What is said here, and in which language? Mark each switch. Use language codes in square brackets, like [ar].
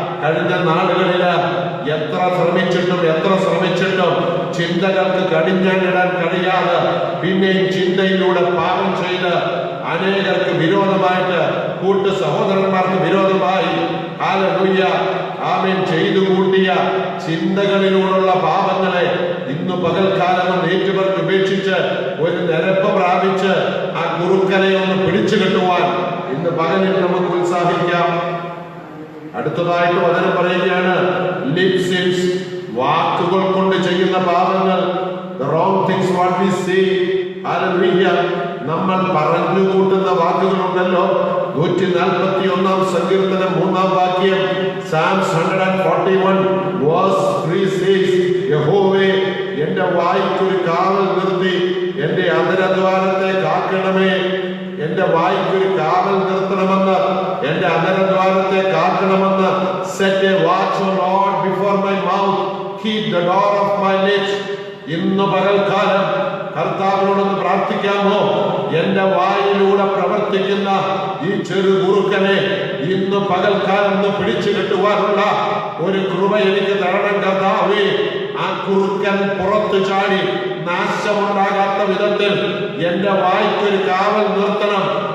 [ml] കഴിഞ്ഞ നാളുകളില് എത്ര ശ്രമിച്ചിട്ടും ചിന്തകൾക്ക് കടിഞ്ഞാണിടാൻ കഴിയാതെ പിന്നെയും ചിന്തയിലൂടെ പാപം ചെയ്ത് അനേകർക്ക് വിരോധമായിട്ട്, കൂട്ടു സഹോദരന്മാർക്ക് വിരോധമായി ഹല്ലേലൂയ ആമേൻ ചെയ്തു കൂട്ടിയ ചിന്തകളിലൂടെയുള്ള പാപങ്ങളെ ഇന്ന് പകൽക്കാലം ഏറ്റുപറഞ്ഞ് ഉപേക്ഷിച്ച് ഒരു നിരപ്പ് പ്രാപിച്ച് ആ കുറുക്കനെ ഒന്ന് പിടിച്ചു കെട്ടുവാൻ ഇന്ന് പകലിൽ നമുക്ക് ഉത്സാഹിക്കാം. അടുത്തതായിട്ട് വചനം പറയുകയാണ്, [en] lips sins, [ml] വാക്കുകൾ കൊണ്ട് ചെയ്യുന്ന പാപങ്ങൾ. [en] the wrong things what we say. [ml] Hallelujah. നമ്മൾ പറഞ്ഞു കൂട്ടുന്ന വാക്കുകളുണ്ടല്ലോ. 141-ാം സങ്കീർത്തനം 3-ാം വാക്യം, [en] Psalms 141 verse 3 says, [ml] യഹോവേ എന്റെ വായ്ക്കൊരു കാവൽ നിർത്തി എന്റെ അധരദ്വാരത്തെ കാക്കണമേ. എന്റെ വായ്ക്കൊരു കാവൽ നിർത്തണമെന്ന്, എന്റെ അധരദ്വാരത്തെ കാക്കണമെന്ന്. [en] set a watch, O Lord, before my mouth, keep the door of my lips. [ml] ഇന്ന് പകൽക്കാലം കർത്താവിനോടൊന്ന് പ്രാർത്ഥിക്കാമോ? എന്റെ വായിലൂടെ പ്രവർത്തിക്കുന്ന ഈ ചെറു കുറുക്കനെ ഇന്ന് പകൽക്കാലം പിടിച്ചു കെട്ടുവാനുള്ള ഒരു കൃപ എനിക്ക് തരണം കർത്താവേ. ആ കുറുക്കൻ പുറത്തു ചാടി നാശമുണ്ടാകാത്ത വിധത്തിൽ എന്റെ വായ്ക്കൊരു കാവൽ നിർത്തണം.